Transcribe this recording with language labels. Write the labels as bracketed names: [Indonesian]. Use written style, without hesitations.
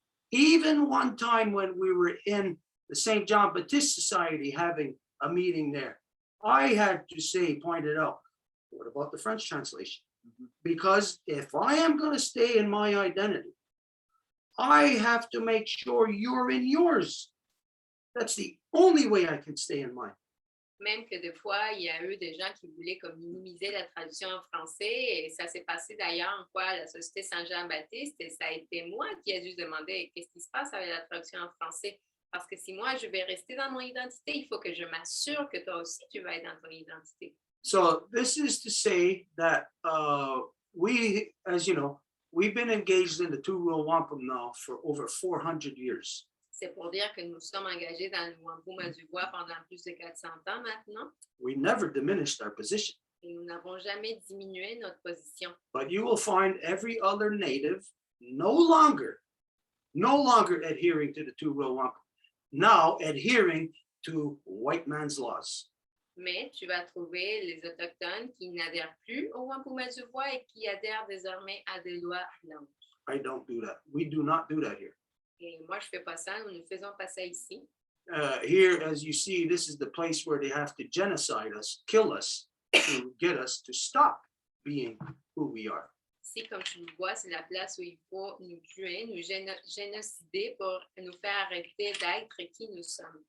[English] Even one time when we were in the St. John Baptist Society having a meeting there, I had to say, point it out, what about the French translation? Because if I am going to stay in my identity, I have to make sure you're in yours. That's the only way I can stay in mine. [French] Même que des fois, il y a eu des gens qui voulaient comme minimiser la traduction en français, et ça s'est passé d'ailleurs en quoi la Société Saint-Jean-Baptiste, et ça a été moi qui ai dû demander qu'est-ce qui se passe avec la traduction en français. Parce que si moi, je vais rester dans mon identité, il faut que je m'assure que toi aussi, tu vas être dans ton identité. [English] So this is to say that we, as you know, we've been engaged in the two-row wampum now for over 400 years. [French] C'est pour dire que nous sommes engagés dans le Wampum du Voies pendant plus de 400 ans maintenant. [English] We never diminished our position. [French] Et nous n'avons jamais diminué notre position. [English] But you will find every other native no longer adhering to the two-row wampum, now adhering to white man's laws. [French] Mais tu vas trouver les Autochtones qui n'adhèrent plus au Wampum du Voies et qui adhèrent désormais à des lois blanches. [English] I don't do that. We do not do that here. [French] Et moi, je ne fais pas ça. Nous ne faisons pas ça ici. [English] Here, as you see, this is the place where they have to genocide us, kill us, to get us to stop being who we are. [French] Ici, comme tu le vois, c'est la place où il faut nous tuer, nous génocider pour nous faire arrêter d'être qui nous sommes.